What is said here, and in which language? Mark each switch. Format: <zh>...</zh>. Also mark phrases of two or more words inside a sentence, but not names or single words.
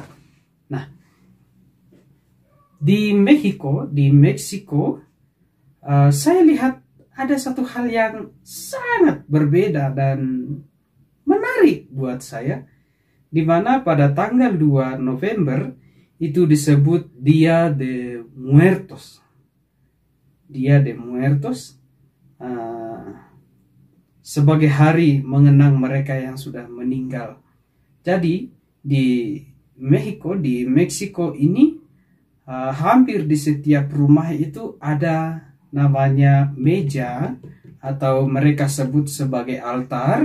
<id>Nah, di Meksiko, saya lihat ada satu hal yang sangat berbeda dan menarik buat saya, di mana pada tanggal 2 November itu disebut Dia de Muertos. Dia de Muertos sebagai hari mengenang mereka yang sudah meninggal. Jadi di Meksiko ini hampir di setiap rumah itu ada namanya meja atau mereka sebut sebagai altar.</id>